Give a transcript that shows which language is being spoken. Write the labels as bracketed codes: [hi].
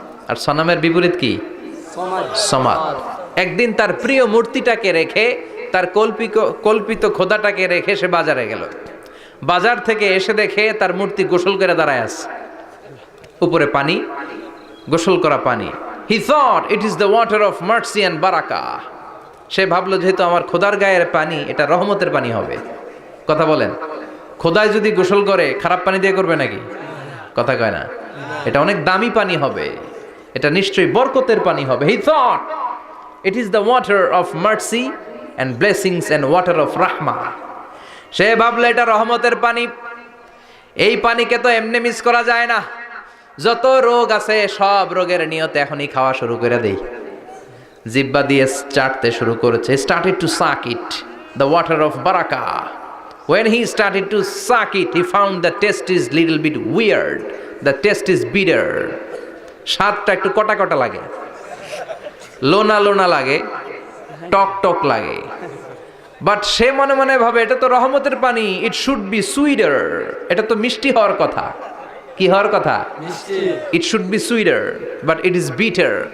[bn] আর সনামের বিপরীত কি? সমাদ। একদিন তার প্রিয় মূর্তিটাকে রেখে, তার কল্পিত খোদাটাকে রেখে সে বাজারে গেল। বাজার থেকে এসে দেখে তার মূর্তি গোসল করে দাঁড়ায় আছে, উপরে পানি, গোসল করা পানি। [en] He thought it is the water of mercy and barakah. [bn] সে ভাবলো যেহেতু আমার খোদার গায়ের পানি, এটা রহমতের পানি হবে। কথা বলেন, খোদায় যদি গোসল করে খারাপ পানি দিয়ে করবে নাকি? কথা কয় না। এটা অনেক দামি পানি হবে, এটা নিশ্চয়ই বরকতের পানি হবে। [en] He thought it is the water of mercy and blessings and water of rahmah. [bn] সে ভাবলো এটা রহমতের পানি। এই পানিকে তো এমনি মিস করা যায় না। যত রোগ আছে সব রোগের নিয়তে এখনই খাওয়া শুরু করে দেই। জিহ্বা দিয়ে চাটতে শুরু করেছে। [en] Started to suck it, the water of barakah. When he started to suck it, he found the taste is little bit weird. The taste is bitter. [bn] স্বাদটা একটু কটা কটা লাগে, লোনা লোনা লাগে, টক টক লাগে। বাট সে মনে মনে ভাবে এটা তো রহমতের পানি, [en] It should be sweeter. [bn] এটা তো মিষ্টি হওয়ার কথা। [en] কি হওয়ার কথা? It should be sweeter, but it is bitter.